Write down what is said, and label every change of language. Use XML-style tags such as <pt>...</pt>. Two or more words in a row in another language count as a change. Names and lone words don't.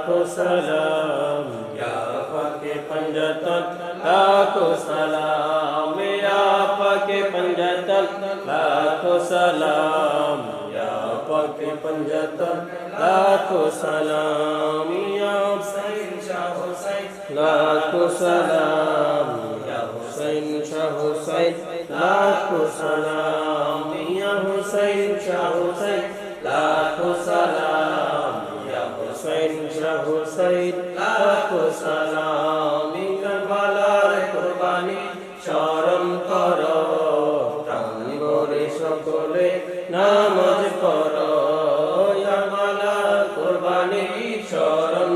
<ur>سلام یا پاکِ پنجتن لاکھوں سلام یا پاکِ پنجتن لاکھوں سلام یا پاکِ پنجتن لاکھوں سلام یا حسین شاہ حسین لاکھوں سلام یا حسین شاہ حسین لاکھوں سلام یا حسین شاہ حسین لاکھوں سلام یا حسین شاہ حسین لاکھوں سلام</ur> <bn>কারবালার কুরবানি স্মরণ করো প্রাণ ভরে সকলে নামাজ পড়ো কারবালার কুরবানি স্মরণ</bn>